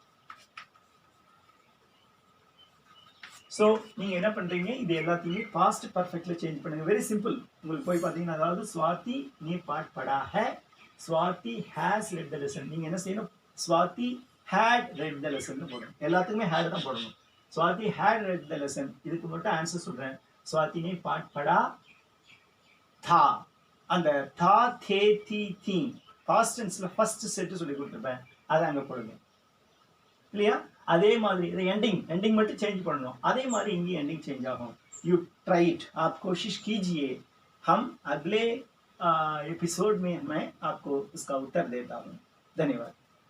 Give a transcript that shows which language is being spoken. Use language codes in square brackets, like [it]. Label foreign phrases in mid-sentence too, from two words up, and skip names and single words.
[ta] ஸோ நீங்கள் என்ன பண்ணுறீங்க, இது எல்லாத்தையுமே [en] past perfect [ta] சேஞ்ச் பண்ணுங்கள். [en] Very simple. [ta] உங்களுக்கு போய் பார்த்தீங்கன்னா, அதாவது [hi] स्वाति ने पाठ पढ़ा है, [en] Swati has read the lesson. [ta] நீங்கள் என்ன செய்யணும், [en] Swati had read the lesson [ta] போடணும். எல்லாத்துக்குமே ஹேட் தான் போடணும். [en] Swati had read the lesson. [ta] இதுக்கு மட்டும் ஆன்சர் சொல்கிறேன். [hi] स्वाति ने पाठ पढ़ा था. [ta] அந்த [hi] था थे थी [ta] தி [en] past tense first set [ta] சொல்லி கொடுத்துருப்பேன், அதை அங்கே போடுங்க இல்லையா? அதே மாதிரி இதை एंडिंग மட்டும் சேஞ்ச் பண்ணணும். அதே மாதிரி இங்கே एंडिंग சேஞ்ச் ஆகும். [en] You try it, [hi] आप कोशिश कीजिए. हम अगले एपिसोड में मैं आपको इसका उत्तर देता हूँ. धन्यवाद.